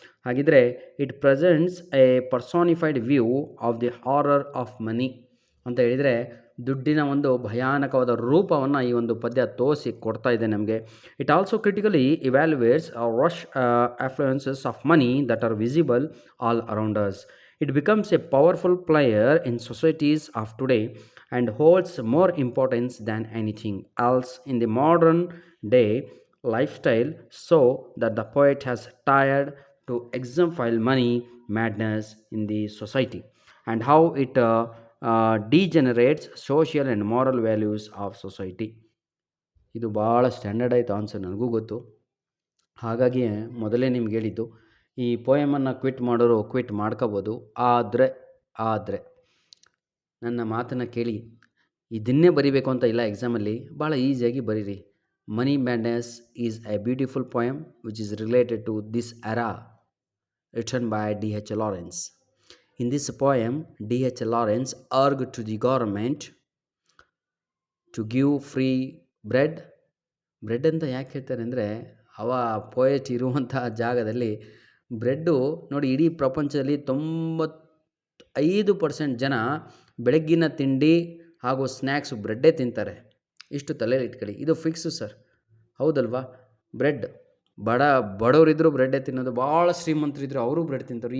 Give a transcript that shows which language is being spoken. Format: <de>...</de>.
<kn>ಹಾಗಿದ್ರೆ</kn> <en>it presents a personified view of the horror of money</en> <kn>ಅಂತ ಹೇಳಿದರೆ, ದುಡ್ಡಿನ ಒಂದು ಭಯಾನಕವಾದ ರೂಪವನ್ನು ಈ ಒಂದು ಪದ್ಯ ತೋರಿಸಿ ಕೊಡ್ತಾ ಇದೆ ನಮಗೆ.</kn> <en>It also critically evaluates rush affluences of money that are visible all around us. It becomes a powerful player in societies of today and holds more importance than anything else in the modern day lifestyle, so that the poet has tried to exemplify money madness in the society and how it degenerates social and moral values of society.</en> <kn>ಇದು ಭಾಳ standard ಆಯಿತು answer, ನನಗೂ ಗೊತ್ತು. ಹಾಗಾಗಿಯೇ ಮೊದಲೇ ನಿಮ್ಗೆ ಹೇಳಿದ್ದು, ಈ ಪೋಯಮನ್ನು ಕ್ವಿಟ್ ಮಾಡೋರು ಕ್ವಿಟ್ ಮಾಡ್ಕೋಬೋದು. ಆದರೆ ನನ್ನ ಮಾತನ್ನು ಕೇಳಿ, ಇದನ್ನೇ ಬರಿಬೇಕು ಅಂತ ಇಲ್ಲ ಎಕ್ಸಾಮಲ್ಲಿ, ಭಾಳ ಈಸಿಯಾಗಿ ಬರೀರಿ.</kn> <en>Money madness is a beautiful poem which is related to this era, written by D.H. Lawrence. In this poem, D.H. Lawrence urged to the government to give free</en> <kn>bread ಅಂತ ಯಾಕೆ ಹೇಳ್ತಾರೆ ಅಂದರೆ, ಅವ ಪೋಯೆಟ್ ಇರುವಂತಹ ಜಾಗದಲ್ಲಿ ಬ್ರೆಡ್ಡು ನೋಡಿ, ಇಡೀ ಪ್ರಪಂಚದಲ್ಲಿ 95% ಜನ ಬೆಳಗ್ಗಿನ ತಿಂಡಿ ಹಾಗೂ ಸ್ನ್ಯಾಕ್ಸು ಬ್ರೆಡ್ಡೇ ತಿಂತಾರೆ. ಇಷ್ಟು ತಲೆಯಲ್ಲಿ ಇಟ್ಕೊಳ್ಳಿ, ಇದು ಫಿಕ್ಸು ಸರ್, ಹೌದಲ್ವಾ? ಬ್ರೆಡ್ ಬಡವರಿದ್ದರೂ ಬ್ರೆಡ್ಡೇ ತಿನ್ನೋದು, ಭಾಳ ಶ್ರೀಮಂತರಿದ್ದರು ಅವರು ಬ್ರೆಡ್ ತಿಂತಾರೆ.</kn>